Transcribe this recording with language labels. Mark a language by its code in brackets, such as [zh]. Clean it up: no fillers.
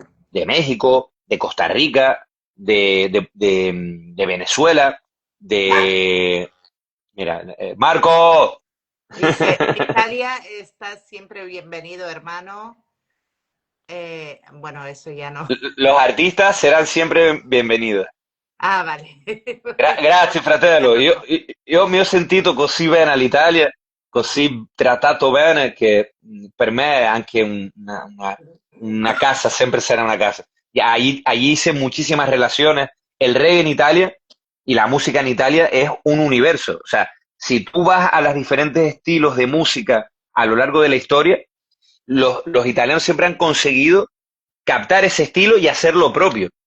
[es] de México, de Costa Rica, de Venezuela, de... Mira, Marco, Dice, Italia, estás siempre bienvenido, hermano. Bueno, eso ya no. los artistas serán siempre bienvenidos. Ah, vale. [it] Grazie fratello, io mi ho sentito così bene all'Italia, così trattato bene che per me anche una casa [es] siempre será una casa. Y allí hice muchísimas relaciones. El reggae en Italia y la música en Italia es un universo. O sea, si tú vas a los diferentes estilos de música a lo largo de la historia, los italianos siempre han conseguido captar ese estilo y hacer lo propio.